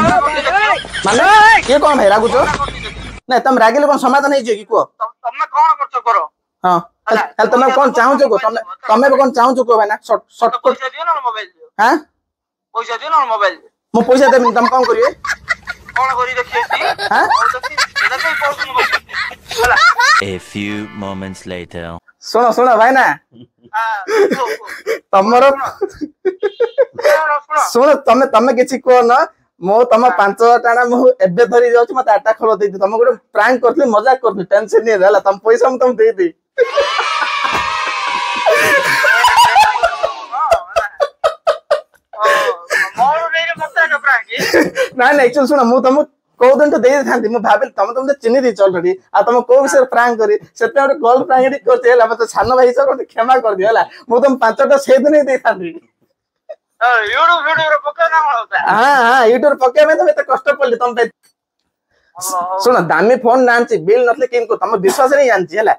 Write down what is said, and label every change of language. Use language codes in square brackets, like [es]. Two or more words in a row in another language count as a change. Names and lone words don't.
[or] ମାନେ କିଏ କଣ ଭାଇ ରାଗୁଛ ନାଇଁ ତମେ ରାଗିଲେ କଣ ସମାଧାନ ହେଇଯିବ କି କୁହ ତମେ କଣ କରୁଛ କର ହଁ ହେଲେ ତମେ କଣ ଚାହୁଁଛ କୁହ ତମେ କଣ ଚାହୁଁଛ କୁହ ଭାଇ ନା ପଇସା ଦିଅ ନା ମୋବାଇଲ ଦିଅ ପଇସା ଦିଅ ନା ମୋବାଇଲ ଦିଅ ମୁଁ ପଇସା ଦେବିନି ତମେ କଣ କରିବେ କଣ କରି ଦେଖିବି [en] A few moments later. [or] ଶୁଣ ଭାଇ ନା ତମର ଶୁଣ ତମେ କିଛି କୁହ ନା ମୁଁ ତମ 5,000 ଟଙ୍କା ମୁଁ ଏବେ ଧରି ଯାଉଛି ମତେ 8ଟା ଖୋଳ ଦେଇଦି ତମେ ଗୋଟେ ପ୍ରାଙ୍କ କରିଥିଲି ମଜାକ କରିଥିଲି ଟେନସନ ନିଏ ହେଲା ତମ ପଇସା ମୁଁ ତମକୁ ଦେଇଦି ନାଇଁ ଶୁଣ ମୁଁ ତମକୁ କୋଉ ଦିନଠୁ ଦେଇଥାନ୍ତି ମୁଁ ଭାବିଲି ତମେ ଚିହ୍ନି ଦେଇଛ ଅଲରେଡି ଆଉ ତମେ କୋଉ ବିଷୟରେ ପ୍ରାଙ୍କ କରି ସେଥିପାଇଁ ଗୋଟେ [en] call prank [or] କରିଛି ହେଲା ମତେ ସାନ ଭାଇ ହିସାବରେ ଗୋଟେ କ୍ଷମା କରିଦିଅ ହେଲା ମୁଁ ତମ 5ଟା ସେଇଦିନ ହିଁ ଦେଇଥାନ୍ତି ୟୁଟ୍ୟୁବ ପକେଇବା ପାଇଁ ତମେ ଏତେ କଷ୍ଟ ପଡିଲି ତମ ପାଇଁ ଶୁଣ ଦାମୀ ଫୋନ ନା ଆଣିଛି ବିଲ୍ ନଥିଲେ କେମିତି ତମ ବିଶ୍ୱାସରେ ହିଁ ଆଣିଛି ହେଲା